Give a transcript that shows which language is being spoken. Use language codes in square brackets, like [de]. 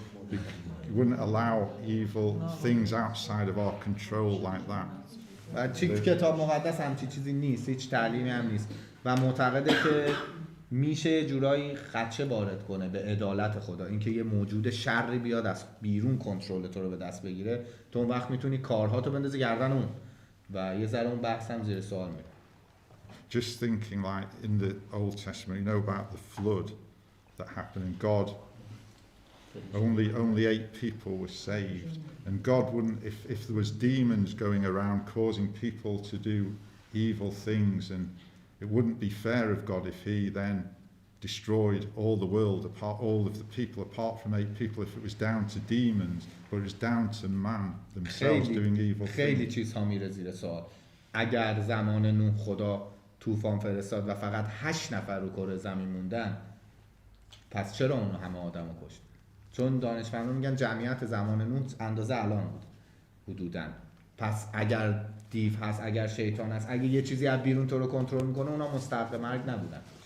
[en] He wouldn't allow evil things outside of our control like that. [fa] کتاب مقدس همچی چیزی نیست، هیچ تعلیمی هم نیست و معتقده که میشه جورایی خدشه وارد کنه به عدالت خدا، اینکه یه موجود شری بیاد از بیرون کنترل تو رو به دست بگیره، تو اون وقت میتونی کارهاتو بندازی گردن اون و یه ذره اون بحث هم زیر سوال میره. [en] Just thinking like in the Old Testament, you know about the flood that happened and God only 8 people were saved, and God wouldn't, if there was demons going around causing people to do evil things, and it wouldn't be fair of God if he then destroyed all the world, all of the people apart from 8 people, if it was down to demons, but it was down to man themselves doing evil things. [fa] خیلی چیزها میره زیر سوال. اگر زمان نوح خدا طوفان فرستاد و فقط 8 نفر رو کره زمین موندن، پس چرا اون همه آدمو کشت؟ چون دانشمندان میگن جمعیت زمان نوح اندازه الان بود حدوداً. پس اگر دیو هست، اگر شیطان هست، اگه یه چیزی از بیرون تو رو کنترل میکنه، اونا مستحق مرگ نبودن.